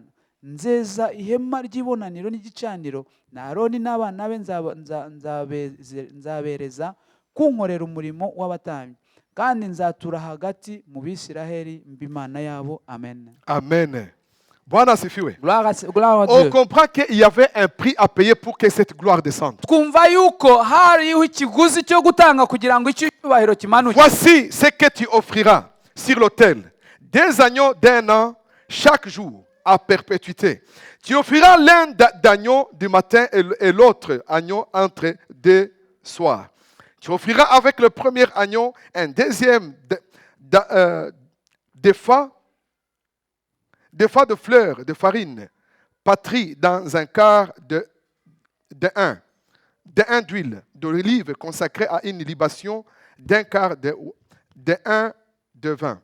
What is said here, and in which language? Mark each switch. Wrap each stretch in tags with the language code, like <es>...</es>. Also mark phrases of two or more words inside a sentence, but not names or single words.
<rw>Nzeza ihema ry'ibonaniro n'igicaniro, na Aroni n'abana be nzabereza kunkorera umurimo w'abatambyi, kandi nzatura hagati mu Bisiraheli mba Imana yabo. Amen.</rw> <sw>Amen. Bwana asifiwe.</sw> <fr>Gloire à On Dieu. comprend qu'il y avait un prix à payer pour que cette gloire descende.</fr> <rw>Twumva yuko hariho ikiguzi cyo gutanga kugira ngo icyo cyubahiro kimanuke.</rw> <fr>Voici ce que tu offriras sur l'autel: 2 agneaux d'1 an chaque jour à perpétuité. Tu offriras l'un d'agneau du matin et l'autre agneau entre 2 soirs. Tu offriras avec le premier agneau un deuxième défa de fleurs de farine, patrie dans un quart de 1 d'huile d'olive consacrée à une libation d'un quart de 1 de vin.</fr>